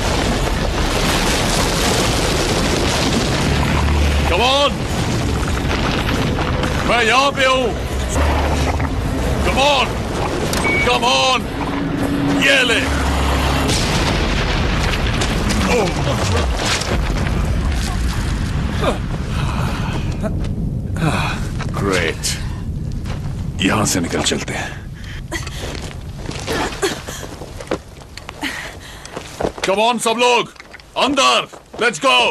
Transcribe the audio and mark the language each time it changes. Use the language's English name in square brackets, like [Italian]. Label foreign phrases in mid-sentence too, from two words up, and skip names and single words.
[English] Come on. [Hindi] मैं यहाँ पे हूँ। [English] Come on. Come on. [Hindi] ये ले। ग्रेट। यहां से निकल चलते हैं। [English] Come on, [Hindi] सब लोग अंदर। [English] Let's go.